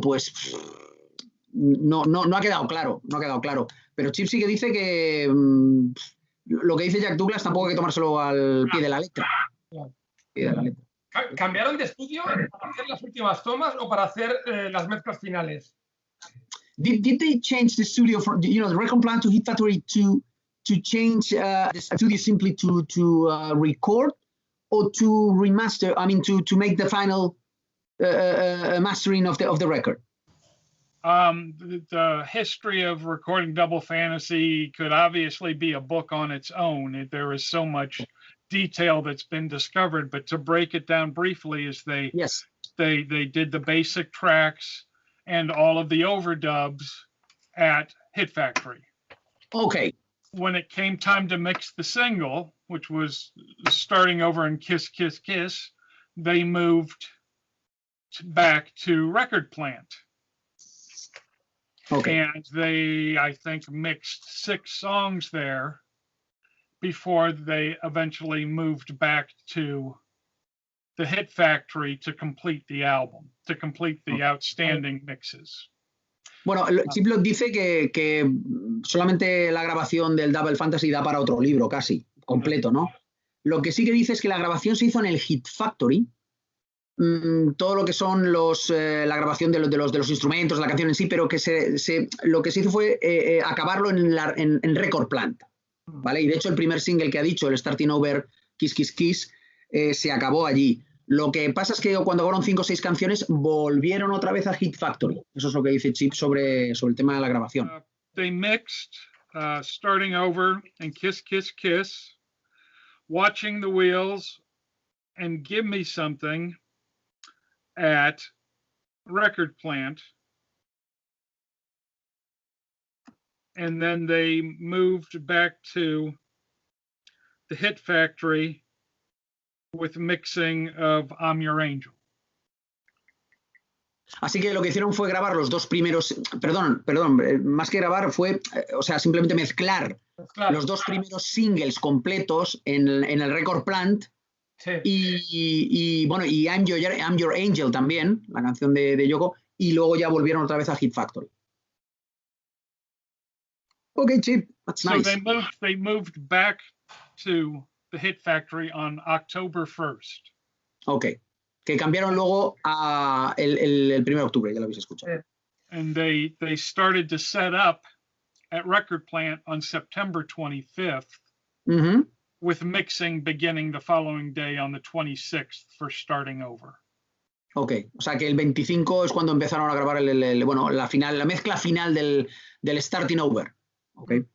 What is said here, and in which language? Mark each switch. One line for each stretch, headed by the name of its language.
Spanish: Pues no ha quedado claro, pero Chip sí que dice que lo que dice Jack Douglas tampoco hay que tomárselo al pie de la letra. ¿Cambiaron de estudio para hacer las últimas tomas o para hacer las mezclas finales?
English: Did they change the studio from the record plant to Hit Factory to change the studio simply to record or to remaster? I mean, to make the final mastering of the record. The history of recording Double Fantasy could obviously be a book on its own. There is so much detail that's been discovered, but to break it down briefly, is they did the basic tracks and all of the overdubs at Hit Factory. Okay. When it came time to mix the single, which was starting over in Kiss, Kiss, Kiss, they moved back to Record Plant. Okay. And they, I think, mixed 6 songs there before they eventually moved back to the Hit Factory to complete the album, to complete the outstanding mixes.
Spanish: Bueno, Chiplock dice que solamente la grabación del Double Fantasy da para otro libro, casi, completo, ¿no? Lo que sí que dice es que la grabación se hizo en el Hit Factory. Todo lo que son la grabación de los instrumentos, la canción en sí, pero que lo que se hizo fue acabarlo en Record Plant, ¿vale? Y de hecho el primer single que ha dicho, el Starting Over Kiss Kiss Kiss, se acabó allí. Lo que pasa es que cuando fueron 5 o 6 canciones volvieron otra vez a Hit Factory. Eso es lo que dice Chip sobre el tema de la grabación.
English: They mixed Starting Over and Kiss Kiss Kiss, Watching the Wheels, and Give Me Something at Record Plant. And then they moved back to the Hit Factory with mixing of I'm Your Angel.
Spanish: Así que lo que hicieron fue grabar los 2 primeros, perdón, más que grabar fue, o sea, simplemente mezclar los 2 primeros singles completos en el Record Plant. Sí. Y bueno, y I'm Your Angel también, la canción de Yoko, y luego ya volvieron otra vez a Hit Factory.
English: Okay, Chip, that's nice. So they moved back to the Hit Factory on October 1st.
Spanish: Okay, que cambiaron luego a el 1 de octubre, ya lo habéis escuchado.
English: And they started to set up at Record Plant on September 25th. Mm-hmm. With mixing beginning the following day on the 26th for Starting Over.
Spanish: Ok, o sea que el 25 es cuando empezaron a grabar la mezcla final del Starting Over. Ok.